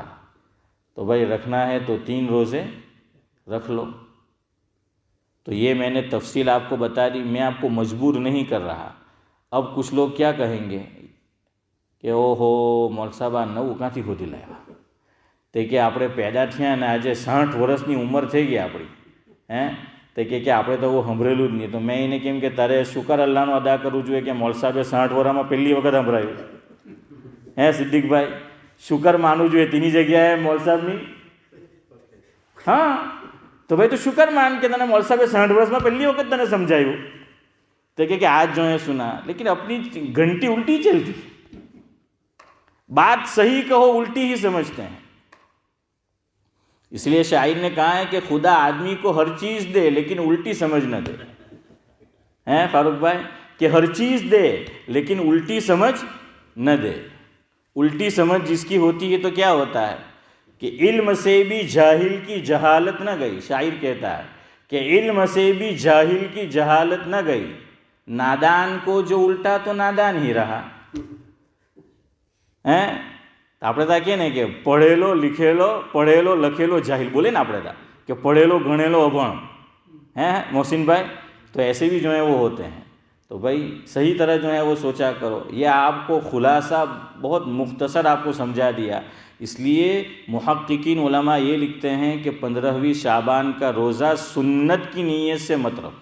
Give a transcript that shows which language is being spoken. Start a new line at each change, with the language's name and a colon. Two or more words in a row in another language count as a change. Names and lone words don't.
Urdu: تو بھائی رکھنا ہے تو 3 روزے رکھ لو. تو یہ میں نے تفصیل آپ کو بتا دی، میں آپ کو مجبور نہیں کر رہا. اب کچھ لوگ کیا کہیں گے کہ او ہو مول صاحب نو کہاں تھی ہو دلایا.
Gujarati: તે કે આપણે પેદા થયા અને આજે 60 વર્ષની ઉંમર થઈ ગઈ આપણી, તે કે આપણે તો એવું સાંભળેલું જ નહીં. તો મેં એને કેમ કે તારે શુકર અલ્લાહનો અદા કરવું જોઈએ કે મૌલ સાહેબે 60 વર્ષમાં પહેલી વખત સંભળાયું. સિદ્દીકભાઈ, શુકર માનવું જોઈએ તેની જગ્યાએ મૌલ સાહેબની. હા, તો ભાઈ તું શુકર માન કે તને મૌલ સાહેબે 60 વર્ષમાં પહેલી વખત તને સમજાયું.
Urdu: تو کہ آج جو ہے سنا لیکن اپنی گھنٹی الٹی چلتی, بات صحیح کہو الٹی ہی سمجھتے ہیں. اس لیے شاعر نے کہا ہے کہ خدا آدمی کو ہر چیز دے لیکن الٹی سمجھ نہ دے. ہیں فاروق بھائی, کہ ہر چیز دے لیکن الٹی سمجھ نہ دے. الٹی سمجھ جس کی ہوتی ہے تو کیا ہوتا ہے کہ علم سے بھی جاہل کی جہالت نہ گئی. شاعر کہتا ہے کہ علم سے بھی جاہل کی جہالت نہ گئی, نادان کو جو الٹا تو نادان ہی رہا.
Gujarati: આપણે ત્યાં કહે ને કે પઢેલો લખેલો જાહિલ બોલે ને આપણે ત્યાં કે પढ़ेलो ગણેલો અભણ.
Urdu: محسن بھائی, تو ایسے بھی جو ہیں وہ ہوتے ہیں. تو بھائی صحیح طرح جو ہے وہ سوچا کرو. یہ آپ کو خلاصہ بہت مختصر آپ کو سمجھا دیا. اس لیے محققین علماء یہ لکھتے ہیں کہ 15ویں شعبان کا روزہ سنت کی نیت سے مت رکھو.